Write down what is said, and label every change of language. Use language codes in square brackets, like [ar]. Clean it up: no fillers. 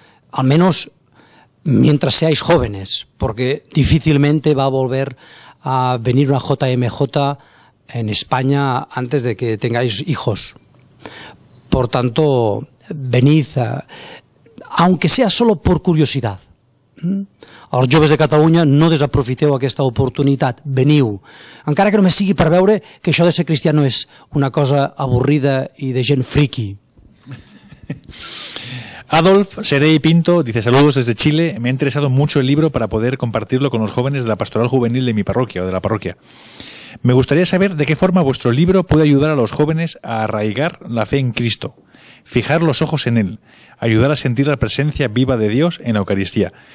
[es] Al menos mientras seáis jóvenes, porque difícilmente va a volver a venir una JMJ en España antes de que tengáis hijos. Por tanto, venid, aunque sea solo por curiosidad. [ca] Els joves de Catalunya, no desaprofiteu aquesta oportunitat, veniu. Encara que només sigui per veure que això de ser cristià no és una cosa avorrida i de gent friqui. [es] Adolf Serey Pinto dice: saludos desde Chile, me ha interesado mucho el libro para poder compartirlo con los jóvenes de la pastoral juvenil de mi parroquia o de la parroquia. Me gustaría saber de qué forma vuestro libro puede ayudar a los jóvenes a arraigar la fe en Cristo, fijar los ojos en Él, ayudar a sentir la presencia viva de Dios en la Eucaristía.